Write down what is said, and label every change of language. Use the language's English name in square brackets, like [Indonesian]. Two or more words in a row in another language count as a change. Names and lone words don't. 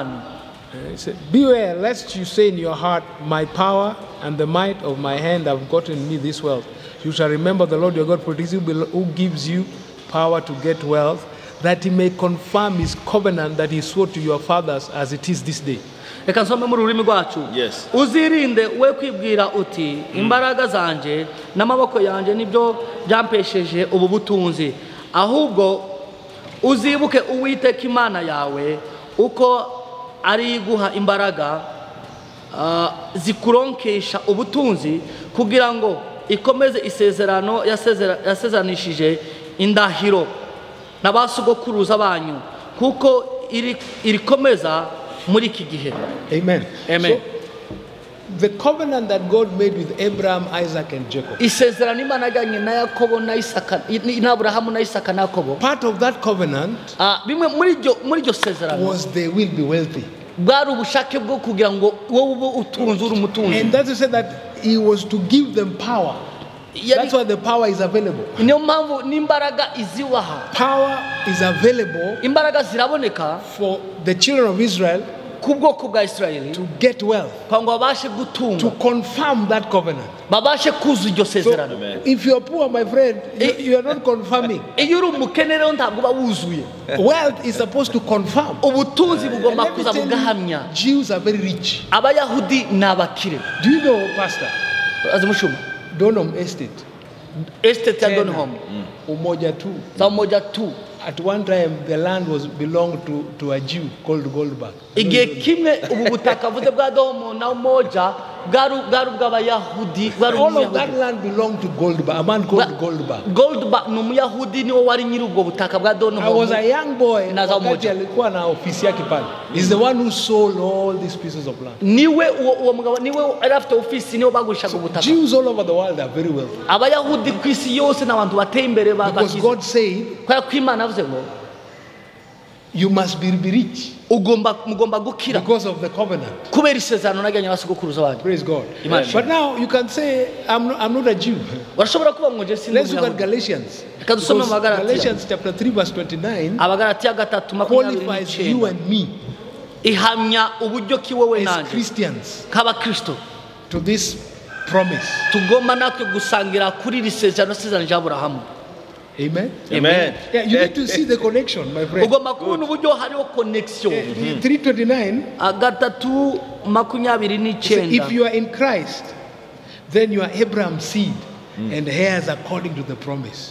[English] It said, beware lest you say in your heart, my power and the might of my hand have gotten me this wealth. You shall remember the Lord your God, for it is who gives you power to get wealth, that he may confirm his covenant that he swore to your fathers as it is this day. [Kinyarwanda] Reka nsome mu rurimi rwacu. [English] Yes. [Kinyarwanda] Uzirinde we kwibwira uti imbaraga zanje n'amaboko yanje nibyo byampesheje ubu butunzi, ahubwo uzibuke Uwiteka Imana yawe uko ari guha imbaraga zikuronkesha ubutunzi kugira ngo ikomeze isezerano yasezanishije indahiro n'abasugokuruza banyu kuko irikomeza muri iki gihe. Amen. Amen. [English] So, the covenant that God made with Abraham, Isaac, and Jacob. [Kinyarwanda] Isezerano Imana yagiranye na Yakobo na Isaka na Aburahamu na Isaka na Yakobo. [English] Part of that covenant [Kinyarwanda] Bimwe muri iryo sezerano [English] was they will be wealthy. [Kinyarwanda] bwari ubushake bwo kugira ngo wowe ube utunze uri umutunzi. [English] And that's to say that he was to give them power. That's why the power is available. [Kinyarwanda] Niyo mpamvu n'imbaraga iziwaha. [English] Power is available [Kinyarwanda] Imbaraga ziraboneka [English] for the children of Israel [Kinyarwanda] ku bwoko bwa Isirayeli [English] to get wealth, [Kinyarwanda] kwa ngo babashe [English] to [Kinyarwanda] gutunga, [English] confirm that covenant. [Kinyarwanda] babashe kuzuza iryo [English] So, [Kinyarwanda] sezerano. [English] if you are poor, my friend, you are not confirming. [Kinyarwanda] Iyo uri umukene rero ntabwo uba wuzuye. [English] Wealth is supposed to confirm. [Kinyarwanda] Ubutunzi [English] And [Kinyarwanda] bugomba [English] let me [Kinyarwanda] kuza [English] tell [Kinyarwanda] bugahamya. [English] you, Jews are very rich. [Kinyarwanda] Abayahudi ni abakire. [English] Do you know, Pastor? Azimushuma Donholm Estate. [Kinyarwanda] estate ya Donholm [Swahili] Umoja tu. za moja tu. [English] At one time, the land belonged to a Jew called Goldberg. [Kinyarwanda] Igihe kimwe ubu butaka buze bwa Donholm na Umoja bwari bw'abayahudi, bwari [English] All of that [Kinyarwanda] umuyahudi. [English] land belonged to Goldberg, a man called Goldberg. [Kinyarwanda] Goldberg ni umuyahudi niwe wari nyiri ubwo butaka bwa [English] I was a [Kinyarwanda] Donholm. [English] young boy. [Kinyarwanda] Na za [Swahili] Wakati Umoja. alikuwa na ofisi yake pale. [English] He's the one who sold all these pieces of land. [Kinyarwanda] Niwe uwo mugabo niwe yari afite ofisi niwe bagurishaga ubutaka. [English] Jews all over the world are very wealthy. [Kinyarwanda] Abayahudi ku isi yose n'abantu bateye imbere [English] Because [Kinyarwanda] bakize. [English] God said, [Kinyarwanda] Kubera ko Imana yavuze ngo [English] you must be rich [Kinyarwanda] mugomba gukira [English] because of the covenant. [Kinyarwanda] kubera isezerano nagiranye n'abasogokuruza banyu. [English] Praise God. Imagine. But now you can say, I'm not a Jew. [Kinyarwanda] Barashobora kuba ngo je sindi [English] Let's look at [Kinyarwanda] umuyahudi. [English] Galatians. [Kinyarwanda] Reka dusome mu [English] Because [Kinyarwanda] Bagalatiya. [English] Galatians chapter 3 verse 29 [Kinyarwanda] Abagalatiya 3:29 [English] qualifies you and me [Kinyarwanda] ihamya uburyo ki wowe [English] as [Kinyarwanda] nanje [English] Christians [Kinyarwanda] k'abakristo [English] to this promise. [Kinyarwanda] tugomba natwe gusangira kuri iri sezerano rya Aburahamu. Amen. Amen. [English] Yeah, you need to see the connection, my friend. [Kinyarwanda] Ugomba kubona uburyo hariho connection. 329. 3:29 [English] If you are in Christ, then you are Abraham's seed and heirs according to the promise.